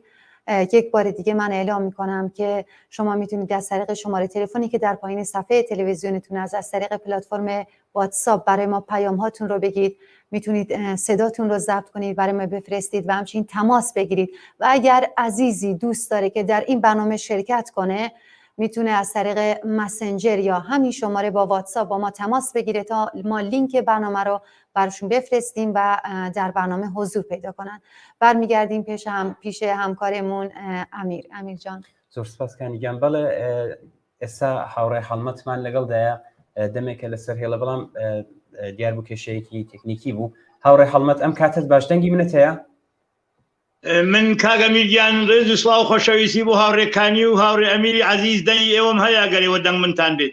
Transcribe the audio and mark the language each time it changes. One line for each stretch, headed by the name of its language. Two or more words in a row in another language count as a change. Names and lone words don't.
Persian: یک بار دیگه من اعلام میکنم که شما میتونید از طریق شماره تلفنی که در پایین صفحه تلویزیونتون از طریق پلتفرم واتساپ برای ما پیام هاتون رو بگید، میتونید صداتون رو ضبط کنید برای ما بفرستید و همچنین تماس بگیرید و اگر عزیزی دوست داره که در این برنامه شرکت کنه میتونه از طریق مسنجر یا همین شماره با واتساپ با ما تماس بگیره تا ما لینک برنامه رو براشون بفرستیم و در برنامه حضور پیدا کنن. برمیگردیم پیش همکارمون امیر جان.
Central Kurdish: زۆر سپاسکانیگیان. بەڵێ ئێستا هاوڕێ هەڵمەتمان لەگەڵدایە دەمێکە لەسەر هێڵە بەڵام دیار بوو کێشەیەکی تەکنیکی بوو. هاوڕێ هەڵمەت ئەم کاتت باش دەنگی منت هەیە؟ من کاگە میرگیان ڕێز و سڵاو خۆشەویستی بۆ هاوڕێکانی و هاوڕێ ئەمیری عەزیز دەنگی ئێوەم هەیە گەرەوە دەنگ منتان بێت.